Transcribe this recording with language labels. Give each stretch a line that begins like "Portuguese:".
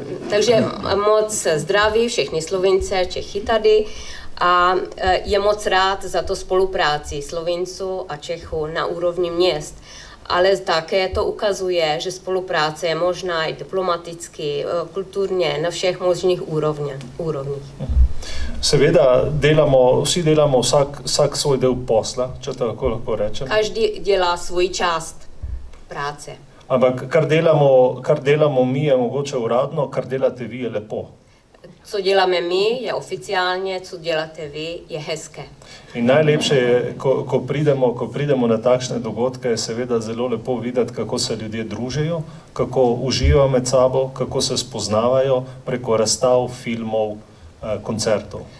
Czech: Takže moc zdraví všechny Slovince, Čechy tady a je moc rád za to spolupráci Slovinců a Čechů na úrovni měst. Ale také to ukazuje, že spolupráce je možná i diplomaticky, kulturně, na všech možných úrovních.
Slovenian: Seveda, vsi delamo vsak svoj del posla, če tako lahko rečem.
Czech: Každý dělá svoji část práce.
Slovenian: Ampak kar delamo mi je mogoče uradno, kar delate vi je lepo.
Czech: Co děláme my je oficiálně, co děláte vy je hezké.
Slovenian: In najlepše je, ko pridemo na takšne dogodke, je seveda zelo lepo videti, kako se ljudje družijo, kako uživajo med sabo, kako se spoznavajo preko razstav, filmov, koncertov.